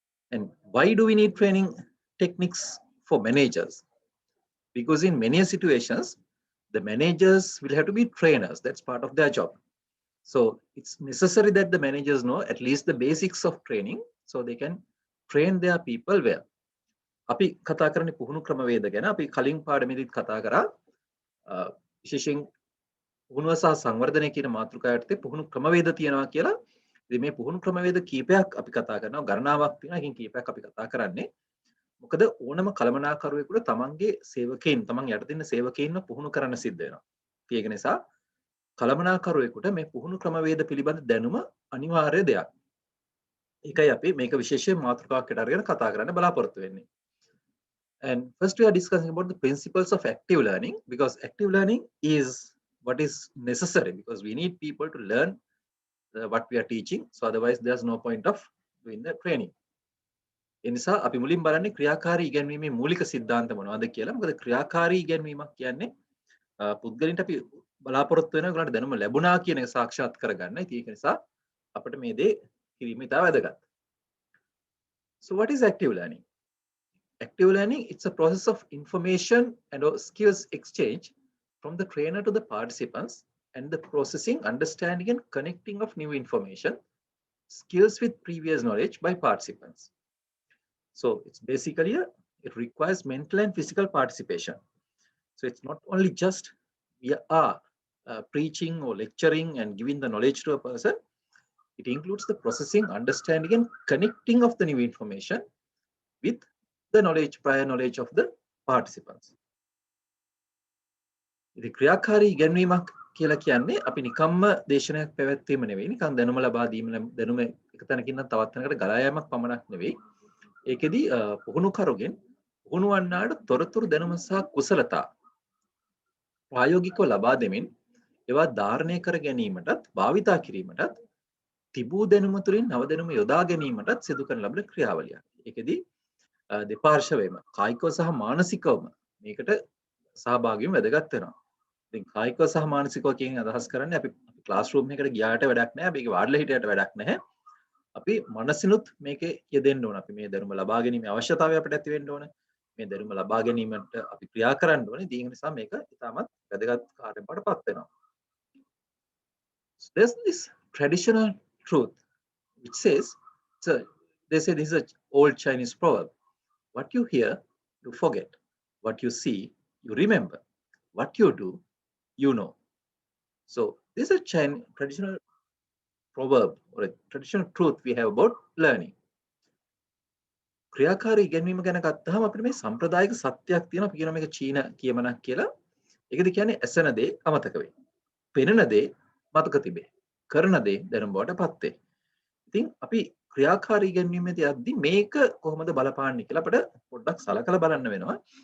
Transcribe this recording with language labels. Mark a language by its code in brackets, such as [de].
[en] And why do we need training techniques for managers? Because in many situations, the managers will have to be trainers. That's part of their job. So it's necessary that the managers know at least the basics of training so they can train their people well. [si] අපි කතා කරන්නේ පුහුණු ක්‍රමවේද ගැන. අපි කලින් පාඩමේදීත් කතා කරා විශේෂයෙන් පුහුණුව සහ සංවර්ධනය කියන මාතෘකාව යටතේ පුහුණු ක්‍රමවේද තියෙනවා කියලා. ඉතින් මේ පුහුණු ක්‍රමවේද කීපයක් අපි කතා කරනවා. ගණනාවක් තියෙනවා. ඒකෙන් කීපයක් අපි කතා කරන්නේ. මොකද ඕනම කළමනාකරුවෙකුට තමන්ගේ සේවකයන් තමන් යටතේ ඉන්න සේවකයන්ව පුහුණු කරන්න සිද්ධ වෙනවා. ඒක නිසා කළමනාකරුවෙකුට මේ පුහුණු ක්‍රමවේද පිළිබඳ දැනුම අනිවාර්ය දෙයක්. ඒකයි අපි මේක විශේෂයෙන් මාතෘකාවකට අරගෙන කතා කරන්න බලාපොරොත්තු වෙන්නේ. [en] And first we are discussing about the principles of active learning, because active learning is what is necessary, because we need people to learn what we are teaching. So otherwise there's no point of doing the training. [si] ඒ නිසා අපි මුලින් බලන්නේ ක්‍රියාකාරී ඉගැන්වීමේ මූලික සිද්ධාන්ත මොනවද කියලා. මොකද ක්‍රියාකාරී ඉගැන්වීමක් කියන්නේ පුද්ගලයන්ට අපි බලාපොරොත්තු වෙන උගලන්ට දැනුම ලැබුණා කියන එක සාක්ෂාත් කරගන්න. ඉතින් ඒක නිසා අපිට මේ දේ කිරීම ඉතාම වැදගත්. [en] So what is active learning? Active learning, it's a process of information and skills exchange from the trainer to the participants, and the processing, understanding and connecting of new information, skills with previous knowledge by participants. So it's basically it requires mental and physical participation. So it's not only just we are preaching or lecturing and giving the knowledge to a person. It includes the processing, understanding and connecting of the new information with the knowledge, prior knowledge of the participants. [si] ඉතින් ක්‍රියාකාරී ඉගැන්වීමක් කියලා කියන්නේ අපි නිකම්ම දේශනයක් පැවැත්වීම නෙවෙයි, නිකන් දැනුම ලබා දීම, දැනුම එක තැනකින් නම් තවත් තැනකට ගලා යාමක් පමණක් නෙවෙයි. ඒකෙදි පුහුණුකරුගෙන් පුහුණුවන්නාට තොරතුරු දැනුම සහ කුසලතා ප්‍රායෝගිකව ලබා දෙමින් ඒවා ධාරණය කර ගැනීමටත් භාවිතා කිරීමටත් තිබූ දැනුම තුළින් නව දැනුම යොදා ගැනීමටත් සිදු කරන ලබන ක්‍රියාවලියක්. ඒකෙදි දෙපාර්ශවයම කායිකව සහ මානසිකවම මේකට සහභාගී වෙන්න වැදගත් වෙනවා. ඉතින් කායිකව සහ මානසිකව කියන අදහස් කරන්නේ අපි ක්ලාස් රූම් එකකට ගියාට වැඩක් නැහැ, අපි ඒක වාඩිලා හිටියට වැඩක් නැහැ. අපි මනසිනුත් මේකේ යෙදෙන්න ඕන. අපි මේ දැනුම ලබා ගැනීමේ අවශ්‍යතාවය අපිට ඇති වෙන්න ඕන. මේ දැනුම ලබා ගැනීමට අපි ක්‍රියා කරන්න ඕනේ. ඒ නිසා මේක ඉතාමත් වැදගත් කාර්යයක් බවට පත් වෙනවා. [en] So there's this traditional truth which says, so they say this is an old Chinese proverb: what you hear, you forget. What you see, you remember. What you do, you know. So this is a traditional proverb or a traditional truth we have about learning. [si] ක්‍රියාකාරී ඉගෙනීම ගැන ගත්තාම අපිට මේ සම්ප්‍රදායික සත්‍යයක් තියෙනවා. අපි කියනවා මේක චීන කියමනක් කියලා. ඒකද කියන්නේ ඇසෙන දේ අමතක වෙයි. පෙනෙන දේ මතක තිබේ. කරන දේ දැනුම බවට පත් වේ. ඉතින් අපි ක්‍රියාකාරී ඉගෙනීමේදී යද්දි මේක කොහොමද බලපාන්නේ කියලා අපිට පොඩ්ඩක් සලකලා බලන්න වෙනවා.